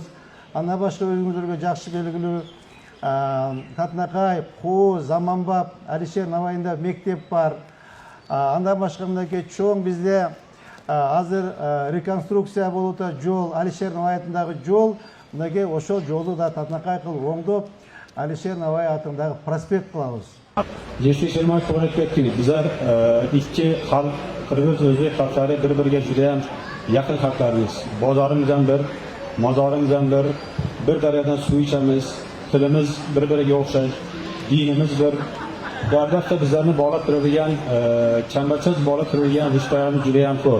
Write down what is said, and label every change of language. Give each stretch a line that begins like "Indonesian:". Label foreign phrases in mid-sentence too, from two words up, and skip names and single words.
Kyrgyz: Андан башка өзүңүздөргө жакшы белгилүү Татнакай, Куу, Заманбап, Алишер Наваинда мектеп бар. Андан башка мынакей чоң бизде азыр реконструкция болуп атат жол, Алишер Наваиндагы жол, мынакей ошол жолду да Татнакай кылып оңдоп, Алишер Наваи атындагы проспект кылабыз.
Uzbek: Jeshli Shermatov to'g'ri aytib ketdingiz. Bizlar ikki xalq, Qirg'iz o'zbek xalqlari bir-biriga juda ham yaqin xalqlarimiz. Bozorimiz ham bir, mozorimiz ham bir. bir daryodan suv ichamiz, tilimiz bir-biriga o'xshash, dinimiz bir. Bu albatta bizlarni bog'lab turadigan, chambarchas bog'lab turadigan rishtalarimiz juda ham ko'p.